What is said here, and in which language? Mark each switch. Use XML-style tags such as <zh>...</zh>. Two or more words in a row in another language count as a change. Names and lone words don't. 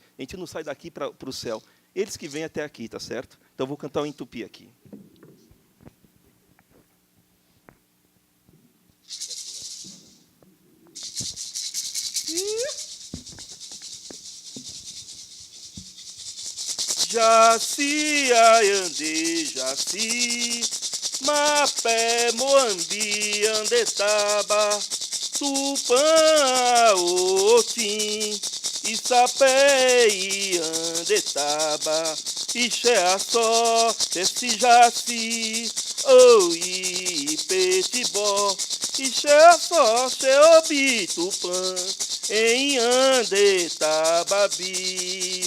<pt>A gente não sai daqui para o céu. Eles que vêm até aqui, tá certo? Então, vou cantar o em tupi aqui.</pt> <tpw>Jaci, Ayande, Jaci, Mapé, Moambi, Andetaba, Tupã, Otim, Isapé, Andetaba, Ixeaçó, Esse Jaci, Oi, Petibó, Ixeaçó, Xeobi, Tupã, em Andetababi.</tpw>